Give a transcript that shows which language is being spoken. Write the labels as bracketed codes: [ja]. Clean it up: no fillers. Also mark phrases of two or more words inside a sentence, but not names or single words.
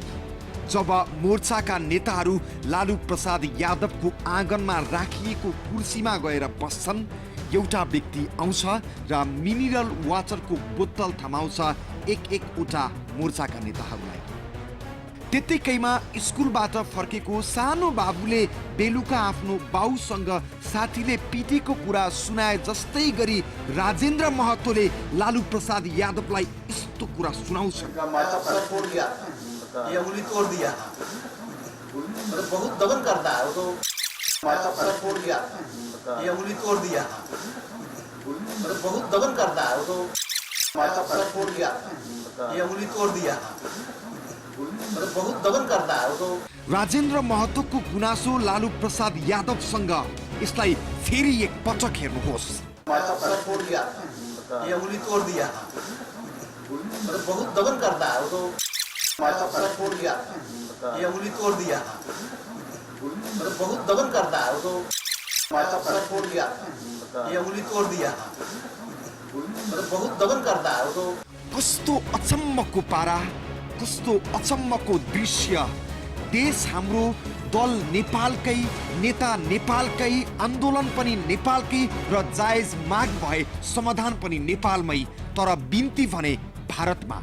[ne] जब मोर्चाका नेताहरू लालू प्रसाद यादवको आँगनमा राखिएको कुर्सीमा गएर बस्छन्, एउटा व्यक्ति आउँछ र मिनरल वाटरको बोतल थमाउँछ एकवटा मोर्चाका नेताहरूलाई। त्यत्तिकैमा स्कुलबाट फर्केको सानो बाबुले बेलुका आफ्नो बाउसँग साथीले पिटेको कुरा सुनाए जस्तै गरी राजेन्द्र महतोले लालू प्रसाद यादवलाई यस्तो कुरा सुनाउँछ। [hi] ये उंगली तोड़ दिया, मतलब बहुत दमन करता है वो तो। फोड़ दिया, ये उंगली तोड़ दिया, मतलब बहुत दमन करता है वो तो। फोड़ दिया, ये उंगली तोड़ दिया, मतलब बहुत दमन करता है वो तो। [ne] राजेन्द्र महतोको गुनासो लालू प्रसाद यादवसँग, यसलाई फेरि एक पटक हेर्नुहोस्। [hi] फोड़ दिया, ये उंगली तोड़ दिया, मतलब बहुत दमन करता है वो तो। फोड़ दिया, ये उंगली तोड़ दिया, मतलब बहुत दमन करता है वो तो। फोड़ दिया, ये उंगली तोड़ दिया, मतलब बहुत दमन करता है वो तो। [ne] कस्तो अचम्मको पारा, कस्तो अचम्मको दृश्य। देश हाम्रो, दल नेपालकै, नेता नेपालकै, आन्दोलन पनि नेपालकै र जायज माग भए समाधान पनि नेपालमै, तर बिन्ती भने भारतमा।